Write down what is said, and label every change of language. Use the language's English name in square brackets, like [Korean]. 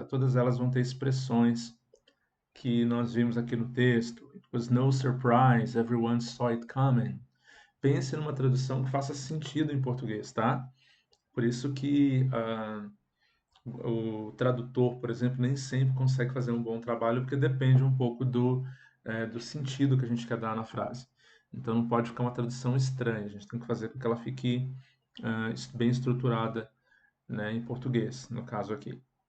[Portuguese] Todas elas vão ter expressões que nós vimos aqui no texto. [English] It was no surprise, everyone saw it coming. [Portuguese] Pense numa tradução que faça sentido em português, tá? Por isso que o tradutor, por exemplo, nem sempre consegue fazer um bom trabalho, porque depende um pouco do sentido que a gente quer dar na frase. Então não pode ficar uma tradução estranha, a gente tem que fazer com que ela fique bem estruturada, né, em português, no caso aqui.